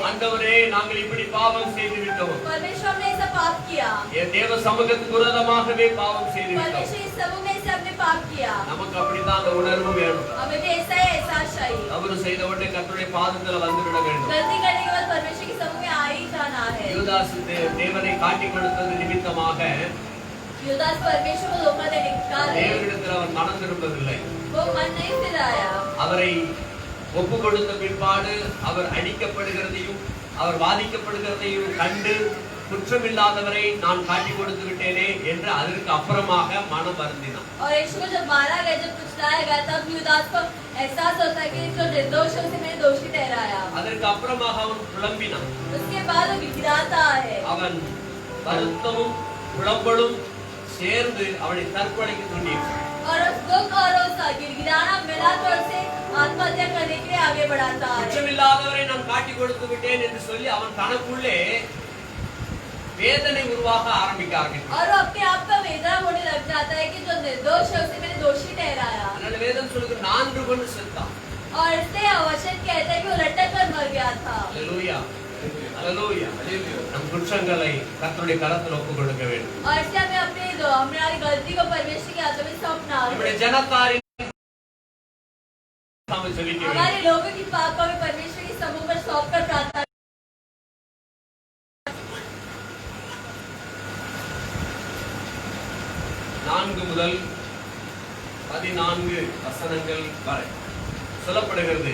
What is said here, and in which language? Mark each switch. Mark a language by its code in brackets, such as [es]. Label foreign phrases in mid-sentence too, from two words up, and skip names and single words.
[ta] ஆண்டவரே நாங்கள் இப்படி பாவம் செய்து விட்டோம். [hi] परमेश्वर ने ऐसा पाप किया। [ta] தேவ சமூகத்துக்கு விரோதமாகவே பாவம் செய்து விட்டோம். [hi] परमेश्वर इस समूह में से हमने पाप किया। [ta] நமக்கு அப்படிதான் அந்த உணர்வு வேணும். [hi] हमें भी ऐसा ही एहसास चाहिए। [ta] தவறு செய்த உடனே கர்த்தருடைய பாதத்தில் வந்துவிட வேண்டும். [hi] गलती करने के बाद परमेश्वर की समूह में आ ही जाना है। [ta] யூதாஸ் தேவனை காட்டிக் கொடுத்தது நிமித்தமாக [hi] यूदास परमेश्वर को धोखा देने के कारण [ta] தேவனிடத்தில் அவன் மனம் திரும்பவில்லை. [hi] वो मन नहीं फिराया। [ta] அவரை ஒப்பு கொடுத்த பிற்பாடு அவர் அடிக்கப்படுகிறதையும் அவர் வாதிக்கப்படுகிறதையும் கண்டு குற்றமில்லாதவரை நான் காட்டிக் கொடுத்து விட்டேனே என்று அதற்கு அப்புறமாக மனம் வருந்தினான். [hi] और यीशु को जब मारा गया, जब कुचलाया गया, तब यूदास को एहसास होता है कि जो निर्दोष है उसे मैंने दोषी ठहराया। [ta] அதற்கு அப்புறமாக அவன் புலம்பினான். [hi] उसके बाद वो गिड़गिड़ाता है। [ta] அவன் வருத்தமும் புலம்பலும் சேர்ந்து அவனை தற்கொலைக்கு தூண்டினான். [hi] और उस दुख और उस गिड़गिड़ाना मिला तो उसे आत्महत्या करने के लिए आगे बढ़ाता है। [ta] குற்றமில்லாதவரை நான் காட்டிக் கொடுத்து விட்டேன் என்று சொல்லி அவன் தனக்குள்ளே வேதனை உருவாக ஆரம்பிக்க ஆரம்பித்தான். [hi] और वो अपने आप का वेदना होने लग जाता है कि जो निर्दोष है उसे मैंने दोषी ठहराया। [ta] அதனால வேதம் சொல்லுது 4 கொண்டு செத்தான். [hi] और इसलिए वचन कहता है कि वो लटक कर मर गया था। [ta] அல்லேலூயா. அல்லேலூயா. நம் குற்றங்களை கர்த்தருடைய கரத்தில் ஒப்புக் கொடுக்க வேண்டும். [hi] और इसलिए हमें हमारी गलती को परमेश्वर के हाथों में सौंपना [ta] நம்முடைய [hi] है। [ta] ஜனத்தாரின் நாம ஜெபிக்க வேண்டும். [hi] हमारे लोगों की पाप को भी परमेश्वर की समूह पर सौंपकर प्रार्थना [ta] 4 முதல் 14 வசனங்கள் வரை சொல்லப்படுகிறது.